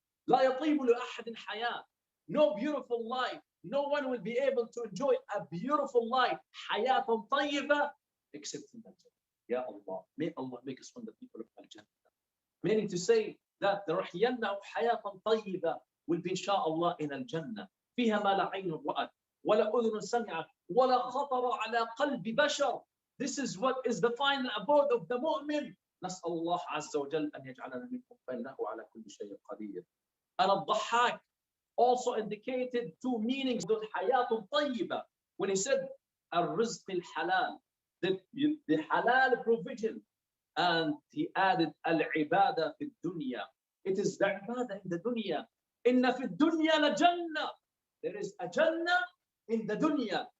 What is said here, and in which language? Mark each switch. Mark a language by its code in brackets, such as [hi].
[ar] لا يطيب لأحد حياة. [en] No beautiful life. No one will be able to enjoy a beautiful life, حياة طيبة, except in the Jannah. Ya Allah, may Allah make us from the people of Al-Jannah. Meaning to say that the رحينا حياة طيبة will be inshallah in Al-Jannah. [ar] فيها ما لا عين رأت ولا أذن سمعت ولا خطر على قلب بشر. [en] This is what is the final abode of the mu'min. [ar] نسأل الله عز وجل أن يجعلنا منهم فإنه على كل شيء قدير. [en] And الضحاك also indicated two meanings of حياة طيبة when he said [ar] الرزق الحلال, [en] the halal provision, and he added [ar] العبادة في الدنيا. [en] It is the ibadah in the dunya. [ar] إن في الدنيا لجنة. [en] There is a jannah in the dunya.